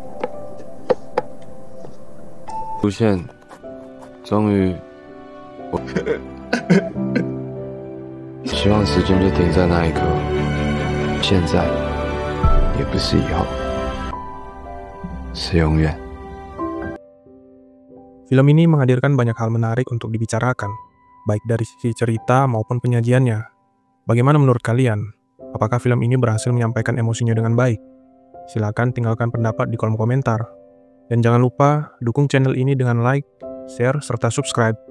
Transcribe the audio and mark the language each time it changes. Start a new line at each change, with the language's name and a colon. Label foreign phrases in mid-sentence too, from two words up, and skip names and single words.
Chinese: 出现，终于，我希望时间就停在那一刻，现在，也不是以后，是永远。
Indonesian: Film ini menghadirkan banyak hal menarik untuk dibicarakan, baik dari sisi cerita maupun penyajiannya. Bagaimana menurut kalian? Apakah film ini berhasil menyampaikan emosinya dengan baik? Silakan tinggalkan pendapat di kolom komentar. Dan jangan lupa dukung channel ini dengan like, share, serta subscribe.